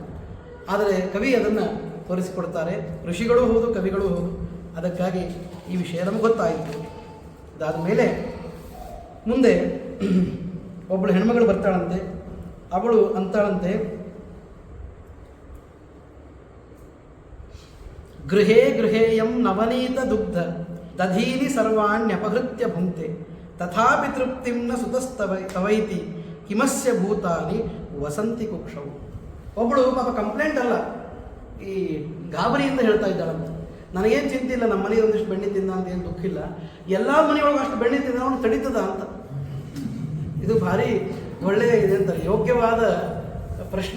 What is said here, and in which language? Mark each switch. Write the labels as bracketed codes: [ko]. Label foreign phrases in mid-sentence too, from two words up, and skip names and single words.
[kn] ಆದರೆ ಕವಿ ಅದನ್ನು ತೋರಿಸಿಕೊಡ್ತಾರೆ. ಋಷಿಗಳು ಹೌದು, ಕವಿಗಳು ಹೌದು. ಅದಕ್ಕಾಗಿ ಈ ವಿಷಯ ನಮಗೆ ಗೊತ್ತಾಯಿತು. ಅದಾದ ಮೇಲೆ ಮುಂದೆ ಒಬ್ಬಳು ಹೆಣ್ಮಗಳು ಬರ್ತಾಳಂತೆ. ಅವಳು ಅಂತಾಳಂತೆ, [sa] ಗೃಹೇ ಗೃಹೇಯಂ ನವನೀತ ದುಗ್ಧ ದಧೀನಿ ಸರ್ವಾಣ್ಯಪಹೃತ್ಯ ಭುಂಕ್ತೆ ತಥಾಪಿ ತೃಪ್ತಿಂ ನ ಸುತಸ್ತವೈತಿ ಕಿಮಸ್ಯ ಭೂತಾನಿ ವಸಂತಿ ಕುಕ್ಷವು. [kn] ಒಬ್ಬಳು ಪಾಪ ಕಂಪ್ಲೇಂಟ್ ಅಲ್ಲ, ಈ ಗಾಬರಿಯಿಂದ ಹೇಳ್ತಾ ಇದ್ದಾಳಂತ. ನನಗೇನು ಚಿಂತೆ ಇಲ್ಲ, ನಮ್ಮ ಮನೆಗೆ ಒಂದಿಷ್ಟು ಬೆಣ್ಣೆ ತಿಂದ ಅಂತ ಏನು ದುಃಖ ಇಲ್ಲ, ಎಲ್ಲ ಮನೆಯೊಳಗೆ ಅಷ್ಟು ಬೆಣ್ಣೆ ತಿಂದ ಅವನು ತಡೀತದ ಅಂತ. ಇದು ಭಾರಿ ಒಳ್ಳೆಯ ಇದೆ ಅಂತ ಯೋಗ್ಯವಾದ ಪ್ರಶ್ನೆ.